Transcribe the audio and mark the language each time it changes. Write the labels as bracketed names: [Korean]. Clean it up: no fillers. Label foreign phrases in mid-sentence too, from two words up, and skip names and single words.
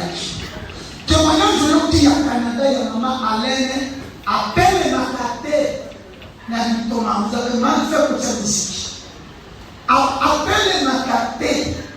[Lingala] témoignage oyoki ya Canada ya mama Alaine appelle makate na bitoma [French] vous avez mal fait pour cette musique [Lingala] appelle makate